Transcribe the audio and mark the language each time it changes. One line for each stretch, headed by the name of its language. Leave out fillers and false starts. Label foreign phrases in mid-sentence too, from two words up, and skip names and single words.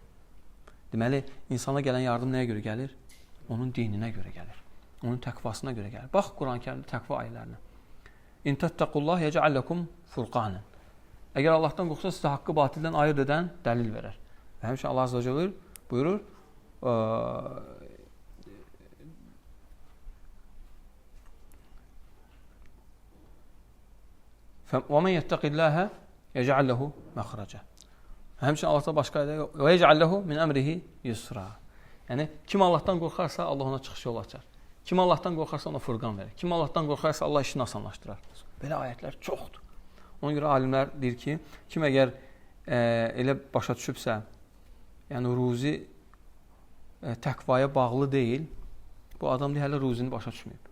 Azerbaijani: Deməli, insana gələn yardım nəyə görə gəlir? Onun dininə görə gəlir. Onun təqvasına görə gəlir. Bax, Quran-ı Kərimdə təqva ayələrinə.
Arabic: إن تتقوا الله يجعل لكم فرقانا.
Azerbaijani: Əgər Allahdan qorxsa, sizə haqqı batildən ayırt edən dəlil verər. Və həmişə
Arabic: الله عز وجل
Azerbaijani: buyurur,
Arabic: وَمَنْ يَتَّقِ اللّٰهَ يَجْعَلْ لَهُ مَخْرَجًا.
Azerbaijani: Həmçinin Allah da başqa ayədə
Arabic: وَيَجْعَلْ لَهُ مِنْ أمره يسرا.
Azerbaijani: Yəni, kim Allahdan qorxarsa, Allah ona çıxış yol açar. Kim Allahdan qorxarsa, ona furqan verir. Kim Allahdan qorxarsa, Allah işini asanlaşdırar. Belə ayətlər çoxdur. Ona görə alimlər deyir ki, kim əgər elə başa düşübsə, yəni ruzi təqvaya bağlı deyil, bu adam deyir, hələ ruzini başa düşməyib.